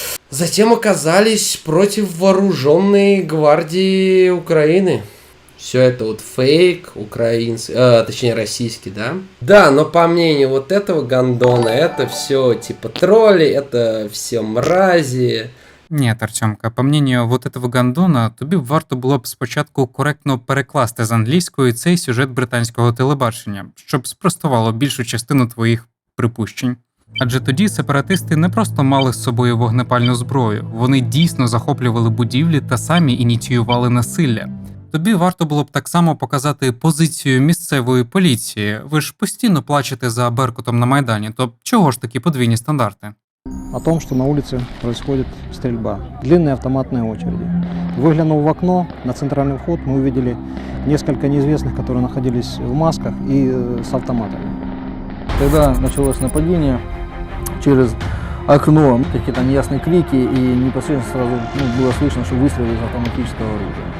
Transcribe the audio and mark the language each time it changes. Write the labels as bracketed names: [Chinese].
[Russian] затем оказались против вооруженной гвардии Украины. Все это вот фейк украинский, точнее российский, да? Да, но по мнению вот этого гандона, это все типа тролли, это все мразі. [Ukrainian] Ні, Артемка, [Russian] по мнению вот этого гандона, [Ukrainian] тобі варто було б спочатку коректно перекласти з англійської цей сюжет британського телебачення, щоб спростувало більшу частину твоїх припущень. Адже тоді сепаратисти не просто мали з собою вогнепальну зброю, вони дійсно захоплювали будівлі та самі ініціювали насилля. Тобі варто було б так само показати позицію місцевої поліції. Ви ж постійно плачете за Беркутом на Майдані, то чого ж такі подвійні стандарти? [Russian] О том, что на улице происходит стрельба. Длинные автоматные очереди. Выглянув в окно на центральный вход, мы увидели несколько неизвестных, которые находились в масках и с автоматами. Когда началось нападение, через окно какие-то неясные крики, и непосредственно сразу было слышно, что выстрелы из автоматического оружия.